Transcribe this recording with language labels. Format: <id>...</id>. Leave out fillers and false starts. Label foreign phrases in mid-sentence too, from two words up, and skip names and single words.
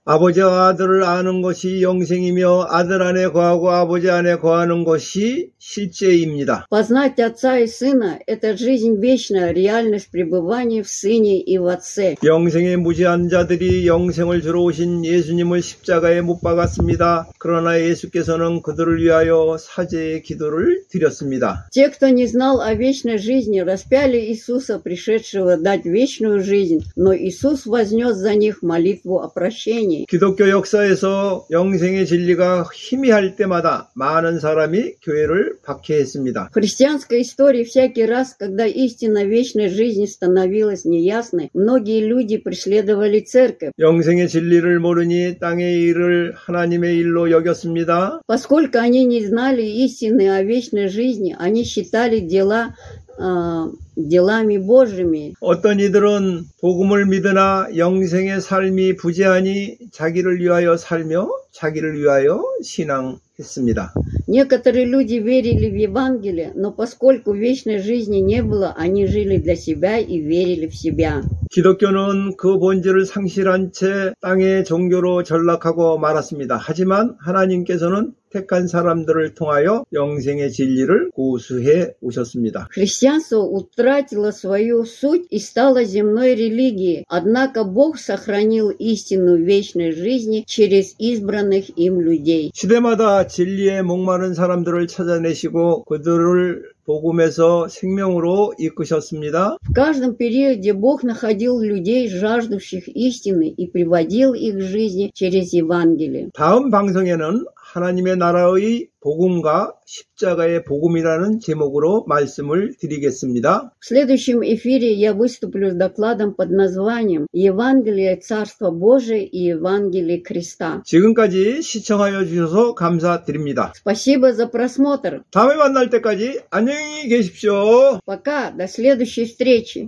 <ko>아버지와 아들을 아는 것이 영생이며 아들 안에 거하고 아버지 안에 거하는 것이 실제입니다.</ko> <ru>Познать Отца и Сына – это жизнь вечная, реальность пребывания в Сыне и в Отце.</ru> <ko>영생의 무지한 자들이 영생을 주러 오신 예수님을 십자가에 못 박았습니다. 그러나 예수께서는 그들을 위하여 사죄의 기도를 드렸습니다.</ko> <ru>Те, кто не знал о вечной жизни, распяли Иисуса, пришедшего дать вечную жизнь, но Иисус вознес за них молитву о прощении.</ru> <ko>기독교 역사에서 영생의 진리가 희미할 때마다 많은 사람이 교회를 박해했습니다.</ko> <ru>В христианской истории всякий раз, когда истина вечной жизни становилась неясной, многие люди преследовали церковь.</ru> <ko>영생의 진리를 모르니 땅의 일을 하나님의 일로 여겼습니다.</ko> <ru>Поскольку они не знали истины о вечной жизни, они считали делами Божьими.</ru> <ko>어떤 이들은 복음을 믿으나 영생의 삶이 부재하니 자기를 위하여 살며 자기를 위하여 신앙했습니다.</ko> <ru>Некоторые люди верили в Евангелие, но поскольку вечной жизни не было, они жили для себя и верили в себя.</ru> <ko>기독교는 그 본질을 상실한 채 땅의 종교로 전락하고 말았습니다. 하지만 하나님께서는 택한 사람들을 통하여 영생의 진리를 고수해 오셨습니다.</ko> <ru>Христианство утратило свою суть и стало земной религией, однако Бог сохранил истину вечной жизни через избранных им людей.</ru> <ko>시대마다 진리에 목마른 사람들을 찾아내시고 그들을 복음에서 생명으로 이끄셨습니다.</ko> <ru>В каждом периоде Бог находил людей, жаждущих истины, и приводил их к жизни через Евангелие.</ru> <ko>다음 방송에는 하나님의 나라의 복음과 십자가의 복음이라는 제목으로 말씀을 드리겠습니다.</ko> <ru>В следующем эфире я выступлю с докладом под названием «Евангелие Царства Божия и Евангелие Креста».</ru> <ko>지금까지 시청하여 주셔서 감사드립니다.</ko> <ru>Спасибо за просмотр.</ru> <ko>다음에 만날 때까지 안녕히 계십시오.</ko> <ru>Пока, до следующей встречи.</ru>